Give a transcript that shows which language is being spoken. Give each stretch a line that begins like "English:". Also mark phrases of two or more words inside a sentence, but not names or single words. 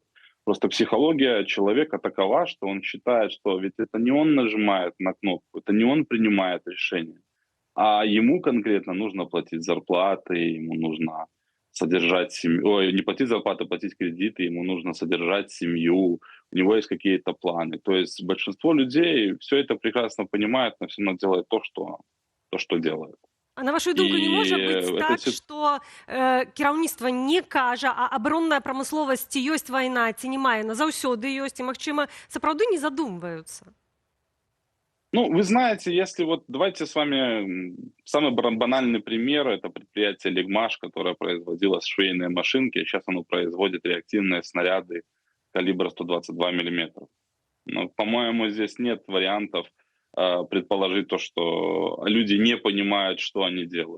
Russian: Просто психология человека такова, что он считает, что ведь это не он нажимает на кнопку, это не он принимает решение, а ему конкретно нужно платить зарплаты, ему нужно содержать семью, ой, не платить зарплату, платить кредиты, ему нужно содержать семью, у него есть какие-то планы. То есть большинство людей все это прекрасно понимает, но все равно делает то, что делает.
Belarusian: А на вашу думку, не можа быць так, што кіраўніцтва не кажа, а абаронная прамысловасць ці ёсць вайна, ці не мае, назаўсёды ёсць, і, магчыма, сапраўды не задумваюцца?
Russian: Ну, вы знаете, если вот давайте с вами самый банальный пример, это предприятие «Лигмаш», которое производило швейные машинки, сейчас оно производит реактивные снаряды калибра 122 мм. Но, по-моему, здесь нет вариантов предположить то, что люди не понимают, что они делают.